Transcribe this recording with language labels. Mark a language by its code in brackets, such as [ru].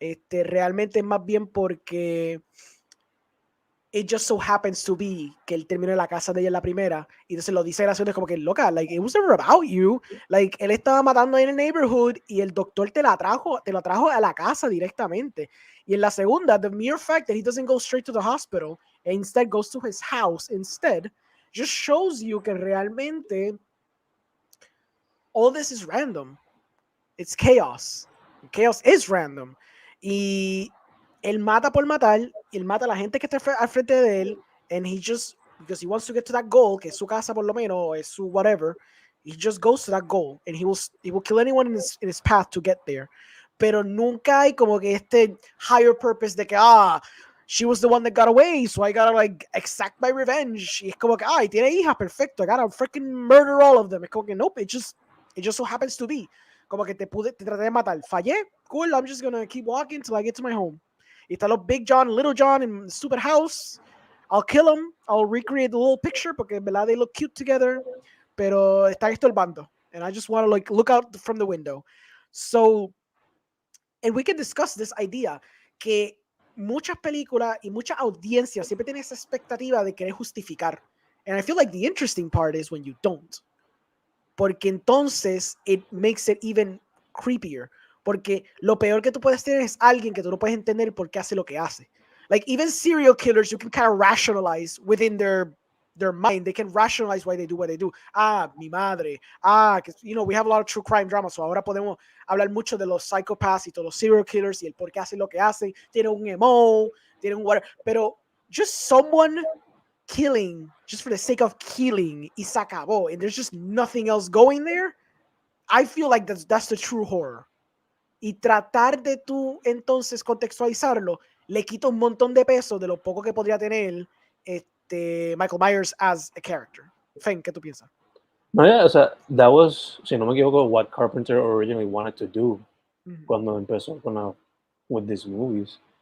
[es] Realmente es más bien porque [en] it just so happens to be [es] que él terminó en la casa de ella en la primera, y entonces lo dice gracioso, como que loca, [en] like it was never about you, [es] like él estaba matando en el neighborhood y el doctor te la trajo a la casa directamente. [en] Y en la segunda, the mere fact that he doesn't go straight to the hospital and instead goes to his house instead, just shows you [es] que realmente [en] all this is random. It's chaos. Chaos is random. [es] Y él mata por matar, y él mata a la gente que está al frente de él, [en] and he just, because he wants to get to that goal, [es] que es su casa por lo menos, o es su [en] whatever, he just goes to that goal, and he will kill anyone in his path to get there. [es] Pero nunca hay como que este [en] higher purpose [es] de que, [en] she was the one that got away, so I gotta like exact my revenge. [es] Y es como que, y tiene hijas, perfecto, [en] I gotta freaking murder all of them. [es] Es como que, [en] nope, it just so happens to be. [es] Como que te traté de matar. Fallé, [en] cool, I'm just gonna keep walking till I get to my home. [es] Y está los [en] Big John, Little John in the stupid house. I'll kill them, I'll recreate the little picture, [es] porque en verdad [en] they look cute together, [es] pero están estorbando. [en] And I just want to like look out from the window. So, and we can discuss this idea, [es] que muchas películas y muchas audiencias siempre tienen esa expectativa de querer justificar. [en] And I feel like the interesting part is when you don't. [es] Porque entonces [en] it makes it even creepier. [es] Porque lo peor que tú puedes tener es alguien que tú no puedes entender por qué hace lo que hace. [en] Like even serial killers, you can kind of rationalize within their mind. They can rationalize why they do what they do. [es] Mi madre. [en] You know, we have a lot of true crime drama, so [es] ahora podemos hablar mucho de los psychopaths y todos los serial killers y el por qué hacen lo que hacen. Tienen un emo, tienen un whatever. [en] Pero just someone killing just for the sake of killing [es] y se acabó, [en] and there's just nothing else going there. I feel like that's the true horror. [es] Y tratar de tú entonces contextualizarlo le quita un montón de peso de lo poco que podría tener Michael Myers [en] as a character. [es] Fen, ¿qué tú piensas? [en] No, yeah, [es] o sea, [en] that was, [es] si no me equivoco, [en] what Carpenter originally wanted to do [es] cuando empezó [en] with these movies.